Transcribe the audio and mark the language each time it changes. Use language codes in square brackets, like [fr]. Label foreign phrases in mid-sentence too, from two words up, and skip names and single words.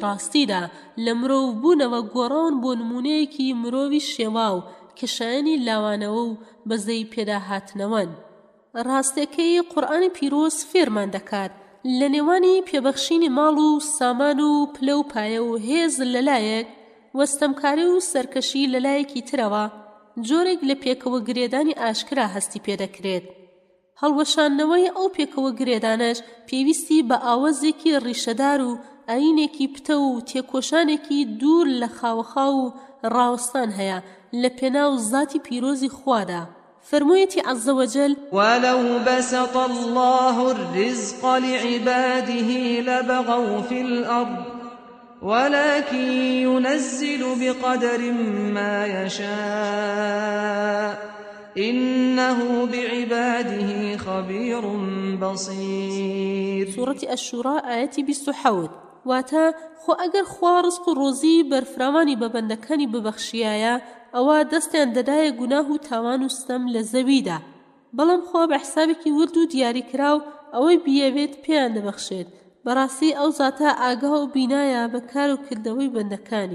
[ckb] ڕاستیدا لە مرۆڤ بوونەوە گۆڕاون بۆ نمونەیەکی مرۆڤی شێواو کە شایەنی لاوانەوە و بەزەی پێداهاتنەوەن ڕاستەکەی قورئانی پیرۆز فێرمان دەکات لە نێوانی پێبەخشینی ماڵ و سامان و پلە و پایە و هێز لەلایەک وەستەمکاری و سەرکەشی لەلایەکی ترەوە جۆرێک لە پێکەوە گرێدانی ئاشکرا هەستی پێدەکرێت. هەڵوەشاندنەوەی ئەو پێکەوە گرێدانەش پێویستی بە ئاوازێکی ڕیشەدار و ئاینێکی پتە و تێکۆشانێکی دوور لە خاوەخا و ڕاوەستان هەیە لە پێناو زاتی پیرۆزی خوادا. فرموویەتی [ar] عەزە وەجەل ولو بسط الله الرزق لعباده لبغوا في الأرض ولكن ينزل بقدر ما يشاء إنه بعباده خبير بصير. سورة الشورى آية 27. [ckb] واتا خو ئەگەر خوا ڕزق و ڕۆزی بەرفراوانی بە بەندەکانی ببەخشیایە ئەوە دەستیان دەدایە گوناه و تاوان و ستەم لە زەویدا، بەڵام خوا بە حسابێکی ورد و دیاریکراو ئەوەی بیەوێت پێیان دەبەخشێت. بەڕاستی ئەو زاتە ئاگا و بینایە بە کار و کردەوەی بەندەکانی.